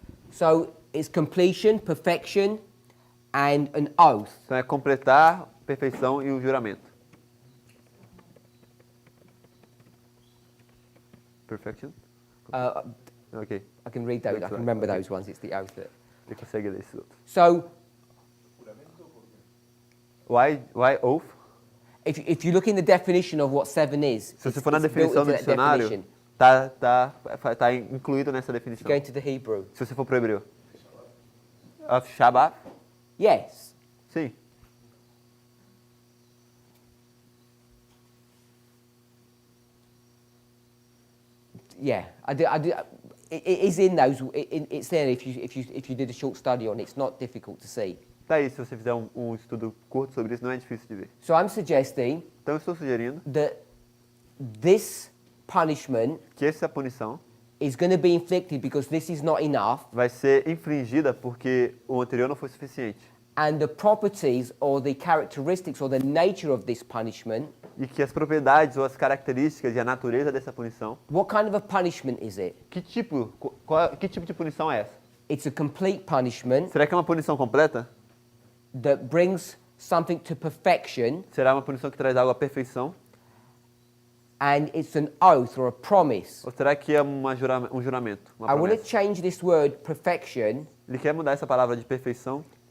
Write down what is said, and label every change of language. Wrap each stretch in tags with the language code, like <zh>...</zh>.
<en>So it's completion, perfection, and an oath.</en> <pt>Então é completar, perfeição e o juramento.</pt> <en>Perfection? Ok. I can read those. I can remember those ones. It's the oath that.</en> <pt>Você consegue ler esses outros.</pt> <en>So Why oath? if you look in the definition of what 7 is,</en> <pt>Se você for na</pt> <en>it's built</en> <pt>definição do</pt> <en>into that definition.</en> <pt>dicionário, tá incluído nessa definição.</pt> <en>Go into the Hebrew.</en> <pt>Se você for pro hebreu. Shabbat?</pt> <en>Yes.</en> <pt>Sim.</pt> <en>Yeah, it is in those. It's there if you did a short study on it. It's not difficult to see.</en> <pt>Tá aí, se você fizer um estudo curto sobre isso, não é difícil de ver.</pt> <en>So I'm suggesting</en> <pt>Então eu estou sugerindo</pt> <en>that this punishment</en> <pt>que essa punição</pt> <en>is going to be inflicted because this is not enough,</en> <pt>vai ser infringida porque o anterior não foi suficiente.</pt> <en>and the properties or the characteristics or the nature of this punishment.</en> <pt>E que as propriedades ou as características e a natureza dessa punição,</pt> <en>What kind of a punishment is it?</en> <pt>que tipo de punição é essa?</pt> <en>It's a complete punishment</en> <pt>Será que é uma punição completa?</pt> <en>that brings something to perfection,</en> <pt>Será uma punição que traz algo à perfeição?</pt> <en>and it's an oath or a promise.</en> <pt>Ou será que é um juramento, uma</pt> <en>I want to</en> <pt>promessa?</pt> <en>change this word perfection</en> <pt>Ele quer mudar essa palavra de perfeição</pt>